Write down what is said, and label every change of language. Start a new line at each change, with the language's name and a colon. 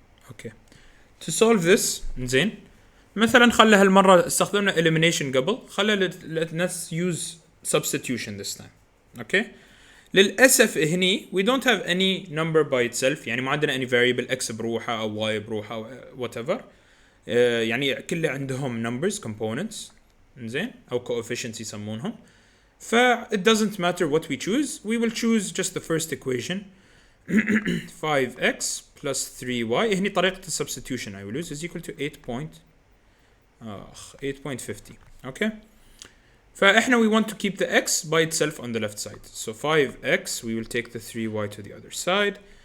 English: Okay. To solve this, زين,
Arabic: مثلا خلى هالمرة استخدمنا
English: elimination قبل, خلى let's use substitution this time. Okay. للأسف هني we don't have any number by itself, يعني
Arabic: ما عندنا
English: any variable x بروحها أو y بروحها أو whatever.
Arabic: يعني كله عندهم
English: numbers components,
Arabic: زين, أو coefficients يسمونهم.
English: ف it doesn't matter what we choose, we will choose just the first equation. 5x plus 3y,
Arabic: هني طريقة
English: substitution I will use, is equal to 8.50. Okay.
Arabic: فإحنا
English: we want to keep the x by itself on the left side. So 5x, we will take the 3y to the other side.